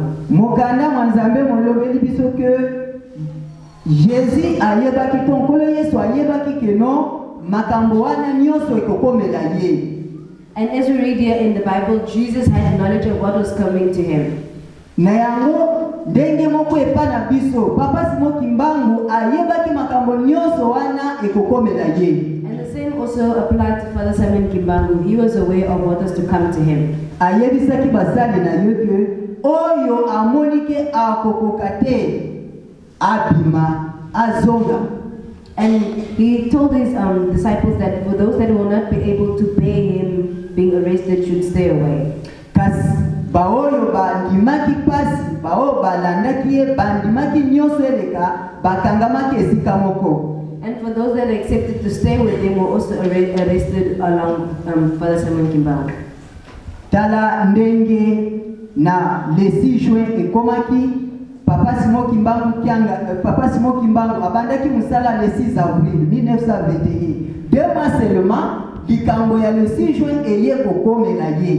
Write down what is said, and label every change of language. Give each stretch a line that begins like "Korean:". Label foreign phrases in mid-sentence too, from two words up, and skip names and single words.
Lingala: Mokanda mwanzambe molobeli biso ke Jésus ayebaki to nkolo Yesu ayebaki keno makambo wana nyonso ekokomela ye.
English: And as we read here in the Bible, Jesus had knowledge of what was coming to him.
Lingala: Na yango ndenge moko epana biso papa Simon Kimbangu ayebaki makambo nyonso wana ekokomela ye.
English: And the same also applied to Father Simon Kimbangu. He was aware of what was to come to him.
Lingala: Ayebisaki basali na yo ke oyo amonike akokokate abima azonga.
English: And he told his disciples that for those that will not be able to pay him being arrested should stay away.
Lingala: Kasi baoyo bandimaki pasi bao balandaki ye bandimaki nyonso eleka bakangamaki esika moko.
English: And for those that accepted to stay with him were also arrested along Father Simon Kimbangu.
Lingala: Tala ndenge na le 6 Juin ekomaki papa Simon Kimbangu abandaki musala le 6 avril 1921.
French: 2 mois seulement
Lingala: likambo ya
French: le 6 juin
Lingala: eye kokomela ye.